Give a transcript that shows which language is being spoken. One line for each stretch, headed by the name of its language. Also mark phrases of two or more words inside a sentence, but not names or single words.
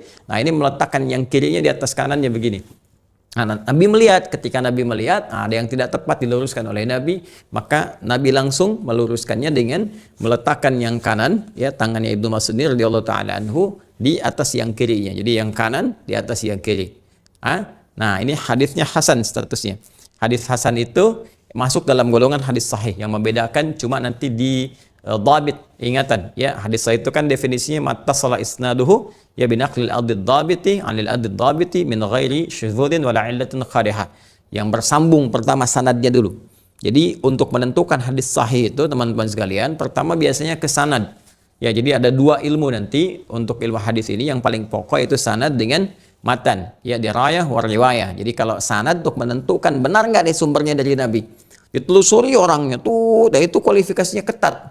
Indonesian: Nah, ini meletakkan yang kirinya di atas kanannya begini. Nah, Nabi melihat, ketika Nabi melihat ada yang tidak tepat diluruskan oleh Nabi, maka Nabi langsung meluruskannya dengan meletakkan yang kanan, ya, tangannya Ibnu Mas'ud
Arabic: رضي الله تعالى عنه
Indonesian: di atas yang kirinya. Jadi yang kanan di atas yang kiri. Nah, ini hadisnya hasan statusnya. Hadis hasan itu masuk dalam golongan hadis sahih, yang membedakan cuma nanti di dhabit, ingatan, ya. Hadis sahih itu kan definisinya
Arabic: ما اتصل إسناده بنقل العدل الضابط عن العدل الضابط من غير شذوذ ولا علة قادحة.
Indonesian: Yang bersambung pertama sanadnya dulu. Jadi untuk menentukan hadis sahih itu teman-teman sekalian, pertama biasanya ke sanad. Ya, jadi ada dua ilmu nanti untuk ilmu hadis ini, yang paling pokok itu sanad dengan matan, ya,
Arabic: دراية ورواية.
Indonesian: Jadi kalau sanad untuk menentukan benar nggak nih sumbernya dari Nabi, ditelusuri orangnya tuh, dan itu kualifikasinya ketat.